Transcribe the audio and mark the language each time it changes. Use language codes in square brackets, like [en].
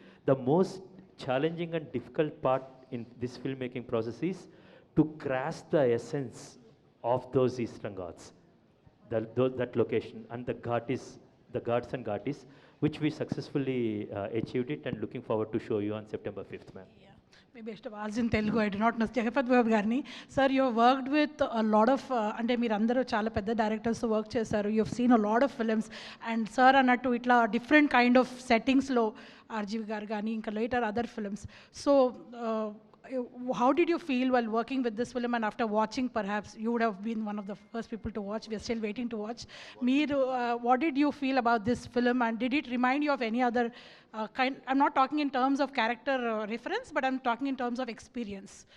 [en] The most challenging and difficult part in this filmmaking process is to grasp the essence of those Eastern Ghats, that location and the Ghats and Ghatis, which we successfully achieved it and looking forward to show you on September 5th, ma'am. Maybe I should have asked in Telugu, I do not know. Jagapat Babu Garni, sir, you have worked with a lot of, [te] అంటే మీరు అందరూ చాలా పెద్ద డైరెక్టర్స్తో work చేశారు, [en] you have seen a lot of films, and sir [te] అన్నట్టు ఇట్లా [en] different kind of సెట్టింగ్స్లో RGV [te] గారు కానీ ఇంకా [en] Later other films. So how did you feel while working with this film, and after watching, perhaps you would have been one of the first people to watch, we are still waiting to watch. What did you feel about this film, and did it remind you of any other kind? I'm not talking in terms of character reference, but I'm talking in terms of experience.